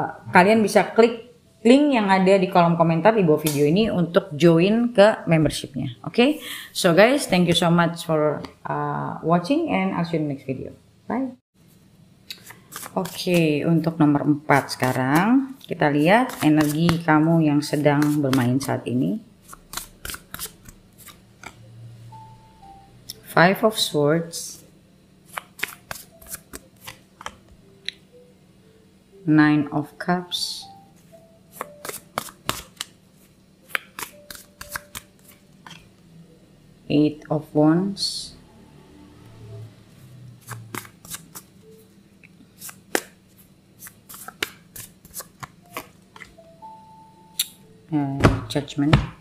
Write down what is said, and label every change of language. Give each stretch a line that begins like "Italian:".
Indonesian: Kalian bisa klik link yang ada di kolom komentar di bawah video ini untuk join ke membershipnya.
English: Okay? So guys, thank you so much for watching and I'll see you in the next video. Bye.
Indonesian: Oke, untuk nomor 4 sekarang kita lihat energi kamu yang sedang bermain saat ini.
English: Five of Swords, Nine of Cups, Eight of Wands, Judgment.